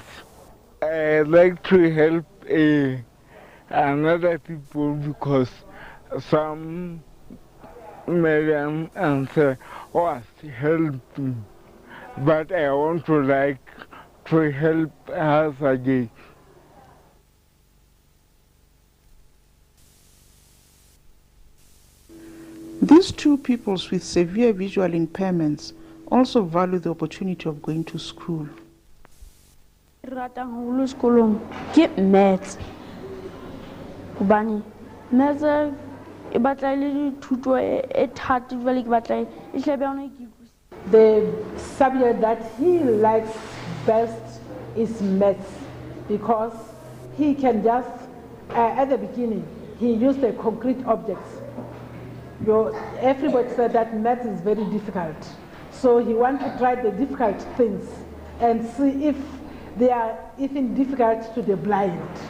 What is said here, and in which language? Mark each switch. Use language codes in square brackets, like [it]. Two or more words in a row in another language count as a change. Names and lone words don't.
[en] I like to help another people because some Miriam answer was helping, but I want to help us again. These two peoples with severe visual impairments also value the opportunity of going to school. [st] Ratang haholo sekolong ke maths. Hobane maths e batla le thuto e thata jwale ke batla e hle be yona ke. [en] The subject that he likes best is maths, because he can just, at the beginning, he used the concrete objects. Everybody said that maths is very difficult. So he wants to try the difficult things and see if they are even difficult to the blind.